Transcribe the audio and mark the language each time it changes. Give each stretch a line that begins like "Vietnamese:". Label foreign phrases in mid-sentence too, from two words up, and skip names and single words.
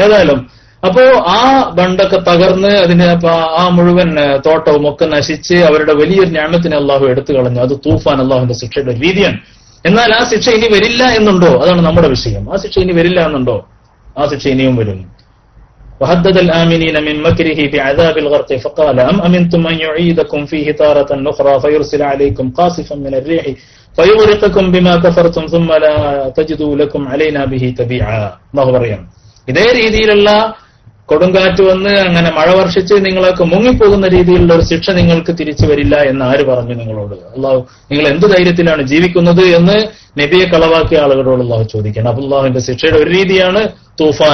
Malayalam: ഏതായാലും അപ്പോ ആ ബണ്ടൊക്കെ തകർന്ന് അതിന് ആ മുഴുവൻ തോട്ടവും ഒക്കെ നശിച്ച് അവരുടെ വലിയൊരു ഞാമത്തിനെ അള്ളാഹു എടുത്തു കളഞ്ഞു. അത് തൂഫാൻ അള്ളാഹുവിന്റെ ശിക്ഷയുടെ രീതിയാണ്. എന്നാൽ ആ ശിക്ഷ ഇനി വരില്ല എന്നുണ്ടോ? അതാണ് നമ്മുടെ വിഷയം. ആ ശിക്ഷ ഇനി വരില്ല എന്നുണ്ടോ? ആ ശിക്ഷ ഇനിയും വരുന്നു.
Arabic: وهدد الآمنين من مكره بعذاب الغرق فقال أم أمنتم أن يعيدكم فيه تارة أخرى فيرسل عليكم قاصفا من الريح فيغرقكم بما كفرتم ثم لا تجدوا لكم علينا به تبيعا.
Malayalam: അല്ലാഹു പറയാം, ഇതേ രീതിയിലുള്ള കൊടുങ്കാറ്റ് വന്ന് അങ്ങനെ മഴ വർഷിച്ച് നിങ്ങളൊക്കെ മുങ്ങിപ്പോകുന്ന രീതിയിലുള്ള ഒരു ശിക്ഷ നിങ്ങൾക്ക് തിരിച്ചു വരില്ല എന്ന് ആര് പറഞ്ഞു നിങ്ങളോട്? അള്ളാഹു നിങ്ങൾ എന്ത് ധൈര്യത്തിലാണ് ജീവിക്കുന്നത് എന്ന് നബിയെ കളവാക്കിയ ആളുകളോട് അള്ളാഹു ചോദിക്കണം. അപ്പൊ അള്ളാഹുവിന്റെ ശിക്ഷയുടെ ഒരു രീതിയാണ് തൂഫാൻ.